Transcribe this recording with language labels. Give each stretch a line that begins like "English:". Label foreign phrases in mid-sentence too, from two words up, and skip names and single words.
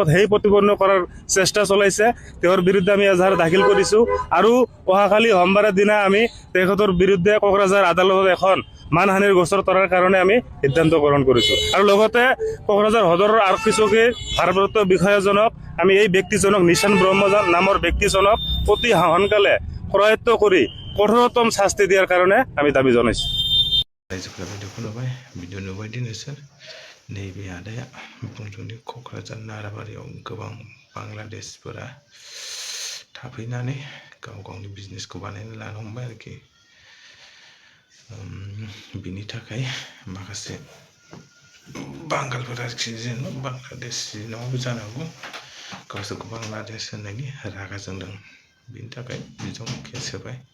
Assamese: সেই প্ৰতিপন্ন কৰাৰ চেষ্টা চলাইছে তেওঁৰ বিৰুদ্ধে আমি এজাহাৰ দাখিল কৰিছোঁ আৰু অহাকালি সোমবাৰৰ দিনা আমি তেখেতৰ বিৰুদ্ধে কোকৰাঝাৰ আদালতত এখন মানহানিৰ গোচৰ তৰাৰ কাৰণে আমি সিদ্ধান্ত গ্ৰহণ কৰিছোঁ আৰু লগতে কোকৰাঝাৰ সদৰৰ আৰক্ষী চকীৰ ভাৰপ্ৰাপ্ত বিষয়াজনক আমি এই ব্যক্তিজনক নিশান ব্ৰহ্ম নামৰ ব্যক্তিজনক অতি সোনকালে প্ৰয়ত্ন কৰি কঠোৰতম শাস্তি দিয়াৰ কাৰণে আমি দাবী জনাইছোঁ
Bodo: रायजोफोरा भिडिअखौ नुबाय भिडिअ नुबायदि नोंसोर नैबे आदाया बुंदोंदि क'क्राझार नाराबारियाव गोबां बांलादेशफोरा थाफैनानै गाव गावनि बिजनेसखौ बानायना लानो हमबाय आरोखि बिनि थाखाय माखासे बांगालफोर आरोखि जेनेबा बांलादेशि नङाबो जानो हागौ गावसोरखौ बांलादेश होननायनि रागा जोंदों बिनि थाखाय बिजों केस होबाय